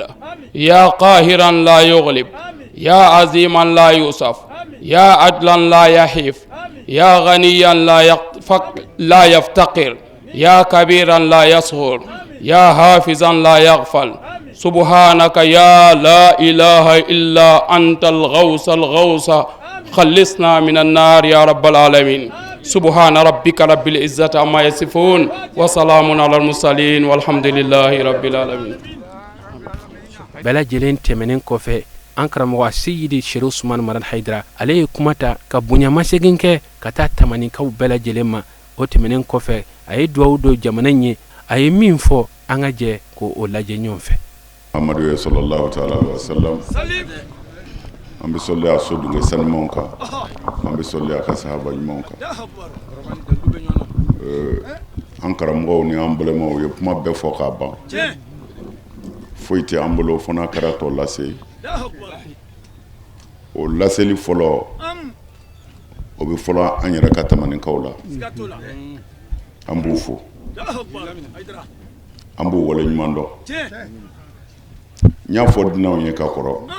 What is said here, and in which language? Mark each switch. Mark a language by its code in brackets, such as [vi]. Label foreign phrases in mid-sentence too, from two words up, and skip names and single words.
[ar] يا قاهرا لا يغلب يا عظيما لا يوصف يا عدلا لا يحيف يا غنيا لا يفتقر يا كبيرا لا يصغر يا حافظا لا يغفل سبحانك يا لا إله إلا أنت الغوث خلصنا من النار يا رب العالمين سبحان ربك رب العزة عما يصفون وسلام على المرسلين والحمد لله رب العالمين [bm] bɛɛ lajɛlen tɛmɛnen kɔfɛ an karamɔgɔ seyidi shere usman maran haidara ale ye kuma ta ka bonyamasegin kɛ ka taa tamanikaw bɛɛ lajɛlen ma o tɛmɛnen kɔfɛ a ye duwawu don jamana ɲe a ye min fɔ an ka jɛ ko o lajɛ ɲɔgɔn fɛ Muhammadu [ar] صلى الله تعالى عليه وسلم [bm] an bɛ sɔli a so dunke sanumanw kan an bɛ sɔli a ka sahaba ɲumanw kan an karamɔgɔw ni an balemaw ye kuma bɛɛ fɔ k'a ban foyi tɛ an bolo fo n'a kɛra tɔ lase o laseli fɔlɔ o bɛ fɔlɔ an yɛrɛ ka tamanikaw la an b'u fo an b'u wale ɲuman dɔn n y'a fɔ dunanw ye ka kɔrɔ